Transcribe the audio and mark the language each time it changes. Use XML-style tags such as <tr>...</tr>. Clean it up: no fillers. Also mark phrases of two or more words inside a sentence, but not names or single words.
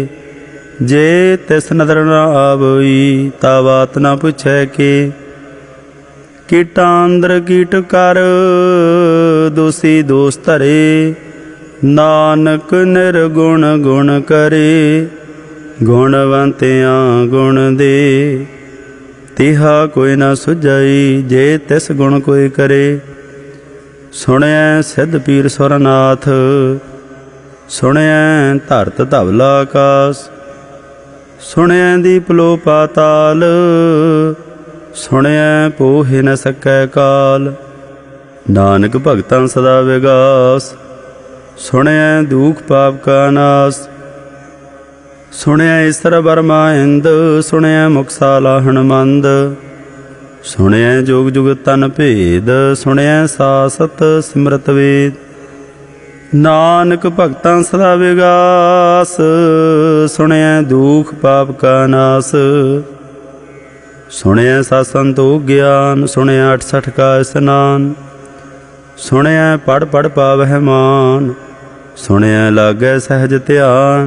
<pa>ਜੇ ਤਿਸ ਨਦਰ ਨਾ ਆਵਈ ਤਾ ਬਾਤ ਨਾ ਪੁੱਛੈ ਕੇ। ਕੀਟਾਂ ਅੰਦਰ ਕੀਟ ਕਰ ਦੋਸੀ ਦੋਸ ਧਰੇ। ਨਾਨਕ ਨਿਰਗੁਣ ਗੁਣ ਕਰੇ। ਗੁਣਵੰਤਿਆਂ ਗੁਣ ਦੇ ਤਿਹਾ ਕੋਈ ਨ ਸੁਝਾਈ, ਜੇ ਤਿਸ ਗੁਣ ਕੋਈ ਕਰੇ। ਸੁਣਿਆ ਸਿੱਧ ਪੀਰ ਸੁਰਨਾਥ, ਸੁਣਿਆ ਧਰਤ ਧਵਲਾ ਆਕਾਸ਼। ਸੁਣਿਆ ਦੀਪ ਲੋ ਪਾਤਾਲ, ਸੁਣਿਆ ਪੋਹੇ ਨ ਸਕੈ ਕਾਲ। ਨਾਨਕ ਭਗਤਾਂ ਸਦਾ ਵਿਗਾਸ, ਸੁਣਿਆ ਦੁਖ ਪਾਪ ਕਾ ਨਾਸ਼। ਸੁਣਿਆ ਈਸਰ ਬਰਮਾ ਇੰਦ, ਸੁਣਿਆ ਮੁਕਸਾਲਾ ਹਨੁਮੰਦ। ਸੁਣਿਆ ਜੁਗ ਜੁਗ ਤਨ ਭੇਦ, ਸੁਣਿਆ ਸਾਸਤ ਸਿਮਰਤ ਵੇਦ। ਨਾਨਕ ਭਗਤਾਂ ਸਦਾ ਵਿਗਾਸ, ਸੁਣਿਆ ਦੁਖ ਪਾਪ ਕਾ ਨਾਸ਼। ਸੁਣਿਆ ਸਤ ਸੰਤੋਖ ਗਿਆਨ, ਸੁਣਿਆ 68 ਕਾ ਇਸਨਾਨ। ਸੁਣਿਆ ਪੜ੍ਹ ਪੜ੍ਹ ਪਾਵਹ ਮਾਨ, ਸੁਣਿਆ ਲਾਗੈ ਸਹਜ ਧਿਆਨ।</pa>